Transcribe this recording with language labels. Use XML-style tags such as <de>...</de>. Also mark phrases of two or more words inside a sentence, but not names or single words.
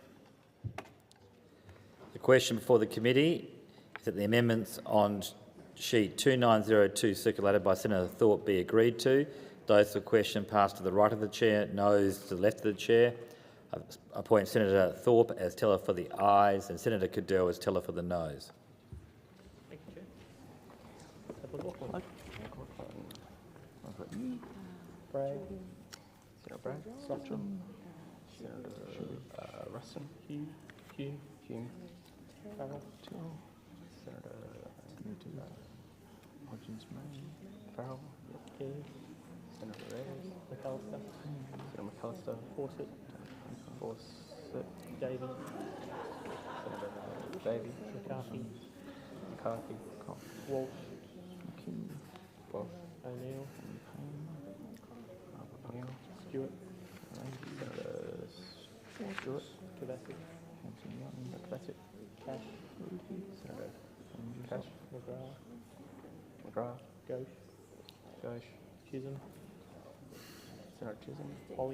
<en>The question before the committee is that the amendments on sheet 2902 circulated by Senator Thorpe be agreed to. Those for the question pass to the right of the chair, noes to the left of the chair. I appoint Senator Thorpe as teller for the ayes and Senator Cadell as teller for the noes. Thank you, Chair. Bragg. Senator Bragg. Sutton. Senator Ruston. Hume. Hume. Farrell. Till. Senator Hodgins May. Farrell. Keane. Senator Reyes. McAllister. Senator McAllister. Fawcett. Fawcett. Davey. Senator Davey. McCarthy. McCarthy. Walsh. McKee. Walsh. O'Neill. O'Neill. Stewart. Senator Stewart. Kovacic. Hampton Young. Kovacic. Cash. Senator Cash. McGrath. McGrath. Ghosh. Ghosh. Chisholm. Senator Chisholm. Holly.</en>